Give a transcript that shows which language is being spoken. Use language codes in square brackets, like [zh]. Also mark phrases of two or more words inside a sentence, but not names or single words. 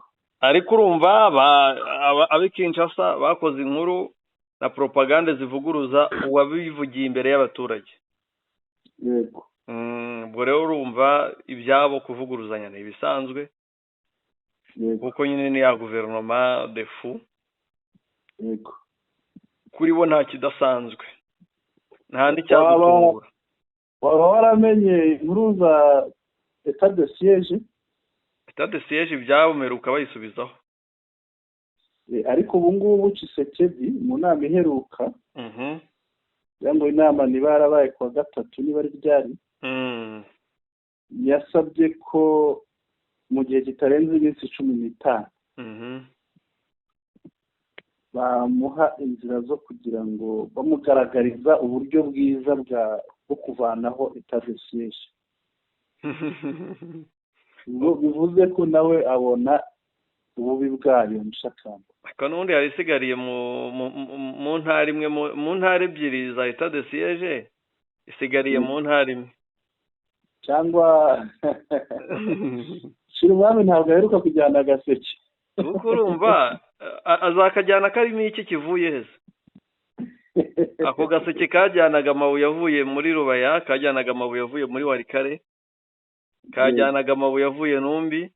[rw] Ariko urumva abi Kinshasa bakoze inkuru na propaganda zivuguruza uwabivugiye imbere y'abaturage. Yego. Ubwo rero urumva ibyabo kuvuguruzanya ni ibisanzwe. Yego. Kuko nyine ni ya guverinoma [fr] de fou. [rw] Yego. Kuri bo nta kidasanzwe, nta n'icyagutungura. Waba waramenye inkuru za [fr] etat de siège? Etat de siège [rw] ibyabo meruka bayisubizaho. Ariko ubu ngubu Tshisekedi mu nama iheruka, ngo inama niba yarabaye kuwa gatatu niba ari ryari, yasabye ko mu gihe kitarenze iminsi 15 bamuha inzira zo kugira ngo bamugaragariza uburyo bwiza bwo kuvanaho [fr] etat de siège. [rw] Bivuze ko nawe abona ububi bwayo Mushakamba. Ariko n'ubundi yari isigariye mu ntara imwe, mu ntara ebyiri za [fr] etat de siège, [rw] isigariye mu ntara imwe. Cyangwa Shirumwami ntabwo aheruka kujyana Gaseke. Kuko urumva azakajyana karimo iki kivuye heza. Ako Gaseke kajyanaga amabuye avuye muri Rubaya, kajyanaga amabuye avuye muri Warikare, kajyanaga amabuye avuye Numbi.